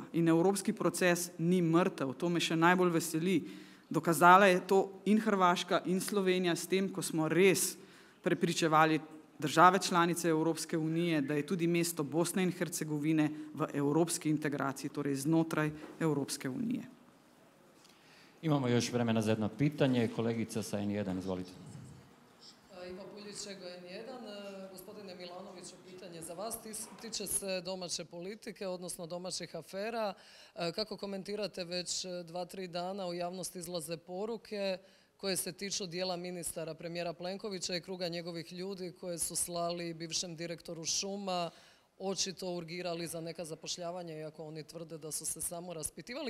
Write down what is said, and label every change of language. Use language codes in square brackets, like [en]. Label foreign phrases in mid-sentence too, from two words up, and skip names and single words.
[sl] In evropski proces ni mrtev. To me še najbolj veseli. Dokazala je to in Hrvaška in Slovenija s tem, ko smo res prepričevali države članice Evropske unije, da je tudi mesto Bosne in Hercegovine v evropski integraciji, torej znotraj Evropske unije. [hr] Imamo još vremena za jedno pitanje. Kolegica sa N1, izvolite. Iva Puljičega, N1. Gospodine Milanoviću, pitanje za vas tiče se domaće politike, odnosno domaćih afera. Kako komentirate već 2-3 dana u javnosti izlaze poruke koje se tiču dijela ministara premijera Plenkovića i kruga njegovih ljudi koje su slali bivšem direktoru šuma, očito urgirali za neka zapošljavanja, iako oni tvrde da su se samo raspitivali.